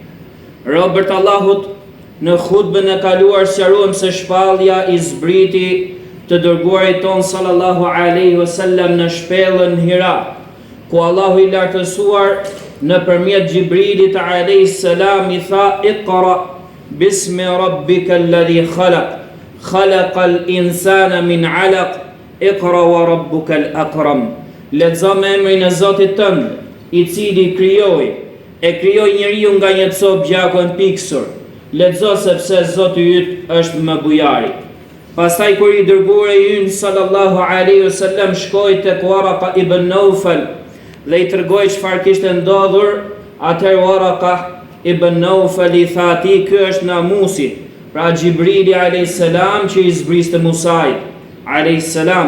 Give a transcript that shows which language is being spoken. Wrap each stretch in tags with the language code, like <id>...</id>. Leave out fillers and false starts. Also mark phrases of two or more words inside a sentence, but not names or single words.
<sq>Robërt Allahut, në hutbën e kaluar sqaruam se shpallja i zbriti të dërguarit ton</sq> <ar>صلى الله عليه وسلم</ar> <sq>në shpellën Hira, ku Allahu i lartësuar nëpërmjet Xhibrilit</sq> <ar>عليه السلام</ar> <sq>i tha:</sq> <ar>"اقرأ باسم ربك الذي خلق خلق الإنسان من علق اقرأ وربك الأكرم."</ar> <sq>Lexo me emrin e Zotit tënd, i cili krijoi njeriu nga një copë gjaku e piksur. Lexo sepse Zoti yt është më bujari. Pastaj kur i dërguari ynë</sq> <ar>صلى الله عليه وسلم</ar> <sq>shkoi tek Waraka ibn Nawfal dhe i tregoi çfarë kishte ndodhur, atëherë Waraka ibn Nawfal i tha atij: "Ky është namusi, pra Xhibrili</sq> <ar>عليه السلام</ar> <sq>që i zbriste Musait</sq> <ar>عليه السلام."</ar>